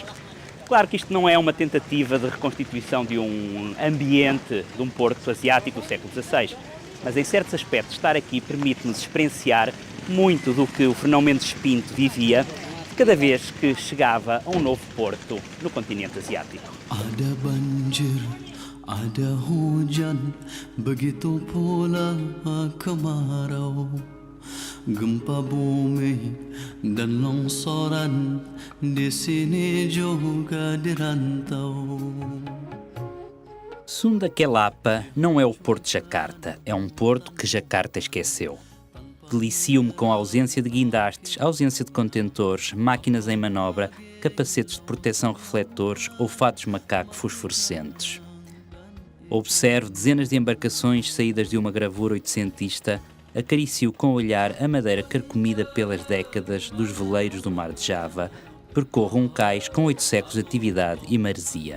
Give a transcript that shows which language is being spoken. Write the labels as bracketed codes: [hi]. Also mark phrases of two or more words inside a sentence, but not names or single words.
[pt] Claro que isto não é uma tentativa de reconstituição de um ambiente de um porto asiático do século XVI, mas em certos aspectos estar aqui permite-nos experienciar muito do que o Fernão Mendes Pinto vivia cada vez que chegava a um novo porto no continente asiático. [id] Ada hujan begitu pula kemarau, gempa bumi dan longsoran di sini juga dirantau. [pt] Sunda Kelapa não é o Porto de Jacarta, é um porto que Jacarta esqueceu. Delicio-me com a ausência de guindastes, ausência de contentores, máquinas em manobra, capacetes de proteção refletores ou fatos macaco fosforescentes. Observo dezenas de embarcações saídas de uma gravura oitocentista, acaricio com o olhar a madeira carcomida pelas décadas dos veleiros do mar de Java, percorro um cais com 8 séculos de atividade e maresia.